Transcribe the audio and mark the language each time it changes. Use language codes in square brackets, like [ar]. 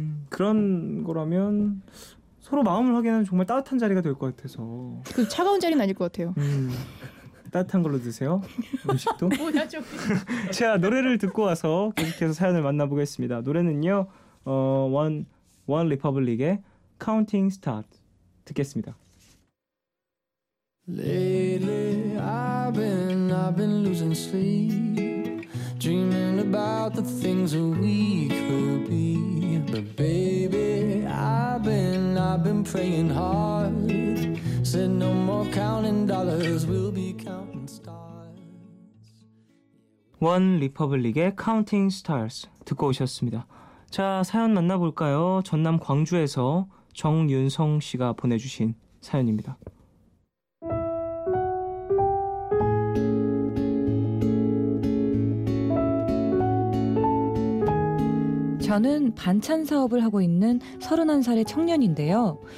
[ko] 그런 거라면 서로 마음을 확인하는 정말 따뜻한 자리가 될 것 같아서. 그 차가운 자리는 아닐 것 같아요. 따뜻한 걸로 드세요. 음식도. 뭐냐 좀. 자 노래를 듣고 와서 계속해서 사연을 만나보겠습니다. 노래는요. 원 리퍼블릭의 Counting Stars 듣겠습니다. [en] Lately I've been losing sleep, dreaming about the things that we could be. But baby, I've been praying hard. Said no more counting dollars, we'll be counting stars. [ko] One Republic의 Counting Stars 듣고 오셨습니다. 자 사연 만나볼까요? 전남 광주에서 정윤성 씨가 보내주신 사연입니다. 저는 반찬 사업을 하고 있는 31살의 청년인데요.